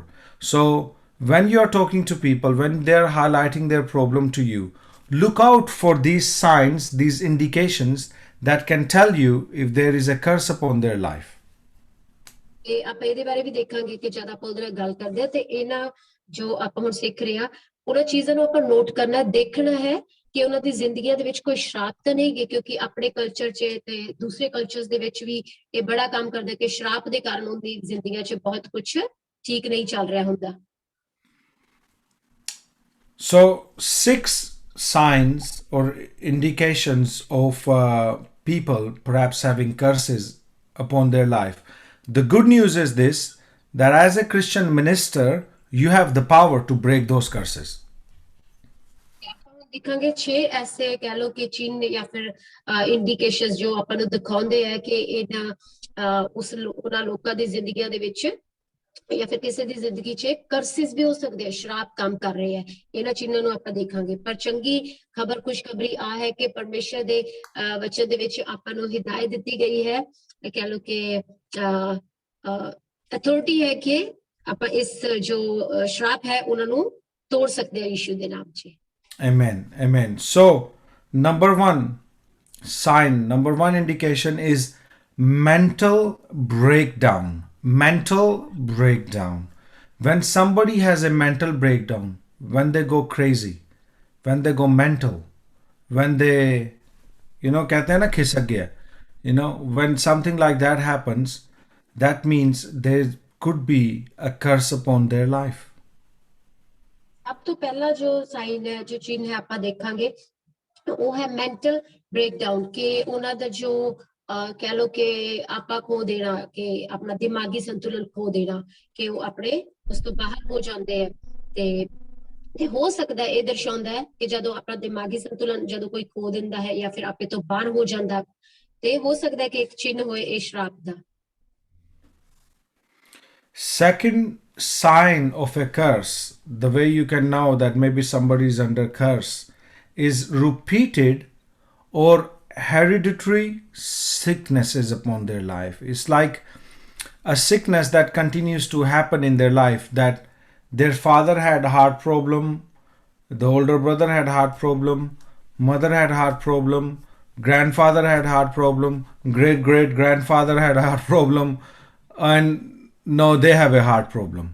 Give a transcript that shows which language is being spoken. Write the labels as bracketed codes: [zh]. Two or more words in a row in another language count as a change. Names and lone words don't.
[en] So when you are talking to people, when they are highlighting their problem to you, look out for these signs, these indications that can tell you if there is a curse upon their life. [pa] ਤੇ ਆਪਾਂ ਇਹਦੇ ਬਾਰੇ ਵੀ ਦੇਖਾਂਗੇ ਕਿ ਜਦ ਆਪਾਂ ਉਹਦੇ ਨਾਲ ਗੱਲ ਕਰਦੇ ਆ ਤੇ ਇਹਨਾਂ ਜੋ ਆਪਾਂ ਹੁਣ ਸਿੱਖ ਰਹੇ ਆ ਉਹਨਾਂ ਚੀਜ਼ਾਂ ਨੂੰ ਆਪਾਂ ਨੋਟ ਕਰਨਾ, ਦੇਖਣਾ ਹੈ ਕਿ ਉਹਨਾਂ ਦੀ ਜ਼ਿੰਦਗੀਆਂ ਦੇ ਵਿੱਚ ਕੋਈ ਸ਼ਰਾਪ ਤਾਂ ਨਹੀਂ ਗੇ, ਕਿਉਂਕਿ ਆਪਣੇ ਕਲਚਰ 'ਚ ਤੇ ਦੂਸਰੇ ਕਲਚਰਸ ਦੇ ਵਿੱਚ ਵੀ ਇਹ ਬੜਾ ਕੰਮ ਕਰਦਾ ਕਿ ਸ਼ਰਾਪ ਦੇ ਕਾਰਨ ਉਹਦੀ ਜ਼ਿੰਦਗੀਆਂ 'ਚ ਬਹੁਤ ਕੁਝ ਠੀਕ ਨਹੀਂ ਚੱਲ ਰਿਹਾ ਹੁੰਦਾ। [en] So 6 signs or indications of people perhaps having curses upon their life. The good news is this, that as a Christian minister, you have the power to break those curses. [pa] ਦਿਖਾਂਗੇ 6 ਐਸੇ ਕਹਿ ਲੋ ਕਿ ਚਿੰਨ੍ਹ ਜਾਂ ਫਿਰ ਇੰਡੀਕੇਸ਼ਨਸ ਜੋ ਆਪਾਂ ਨੂੰ ਦਿਖਾਉਂਦੇ ਆ ਕਿ ਇਹਨਾਂ ਉਹਨਾਂ ਲੋਕਾਂ ਦੀ ਜ਼ਿੰਦਗੀਆਂ ਦੇ ਵਿੱਚ ਜਾਂ ਫਿਰ ਕਿਸੇ ਦੀ ਜ਼ਿੰਦਗੀ 'ਚ ਕਰਸਿਸ ਵੀ ਹੋ ਸਕਦੇ ਆ, ਸ਼ਰਾਪ ਕੰਮ ਕਰ ਰਹੇ ਆ। ਇਹਨਾਂ ਚਿੰਨ੍ਹਾਂ ਨੂੰ ਆਪਾਂ ਦੇਖਾਂਗੇ। ਪਰ ਚੰਗੀ ਖਬਰ, ਖੁਸ਼ਖਬਰੀ ਆ ਹੈ ਕਿ ਪਰਮੇਸ਼ਰ ਦੇ ਵਚਨ ਦੇ ਵਿੱਚ ਆਪਾਂ ਨੂੰ ਹਿਦਾਇਤ ਦਿੱਤੀ ਗਈ ਹੈ, ਕਹਿ ਲੋ ਕਿ ਅਥਾਰਟੀ ਹੈ ਕਿ ਆਪਾਂ ਇਸ ਜੋ ਸ਼ਰਾਪ ਹੈ ਉਹਨਾਂ ਨੂੰ ਤੋੜ ਸਕਦੇ ਆ ਯਿਸੂ ਦੇ ਨਾਮ 'ਚ। [en] Amen. Amen. So, number one sign, number one indication is mental breakdown. Mental breakdown. When somebody has a mental breakdown, when they go crazy, when they go mental, when they, [hi] कहते हैं ना खिसक गया, [en] when something like that happens, that means there could be a curse upon their life. [pa] ਸਭ ਤੋਂ ਪਹਿਲਾ ਜੋ ਸਾਈਨ ਹੈ, ਜੋ ਚਿੰਨ੍ਹ ਹੈ ਆਪਾਂ ਦੇਖਾਂਗੇ ਉਹ ਹੈ [en] mental breakdown, [pa] ਕਿ ਉਹਨਾਂ ਦਾ ਜੋ ਕਹਿ ਲੋ ਕਿ ਆਪਾਂ ਖੋ ਦੇਣਾ, ਕਿ ਆਪਣਾ ਦਿਮਾਗੀ ਸੰਤੁਲਨ ਖੋ ਦੇਣਾ, ਕਿ ਉਹ ਆਪਣੇ ਉਸ ਤੋਂ ਬਾਹਰ ਹੋ ਜਾਂਦੇ ਆ। ਤੇ ਹੋ ਸਕਦਾ ਇਹ ਦਰਸਾਉਂਦਾ ਹੈ ਕਿ ਜਦੋਂ ਆਪਣਾ ਦਿਮਾਗੀ ਸੰਤੁਲਨ ਜਦੋਂ ਕੋਈ ਖੋ ਦਿੰਦਾ ਹੈ ਜਾਂ ਫਿਰ ਆਪੇ ਤੋਂ ਬਾਹਰ ਹੋ ਜਾਂਦਾ, ਤੇ ਹੋ ਸਕਦਾ ਹੈ ਕਿ ਇੱਕ ਚਿੰਨ੍ਹ ਹੋਏ ਇਹ ਸ਼ਰਾਪ ਦਾ। [en] Second sign of a curse, the way you can know that maybe somebody is under curse, is repeated or hereditary sicknesses upon their life. It's like a sickness that continues to happen in their life, that their father had a heart problem, the older brother had heart problem, mother had heart problem, grandfather had heart problem, great great grandfather had heart problem, and now they have a heart problem.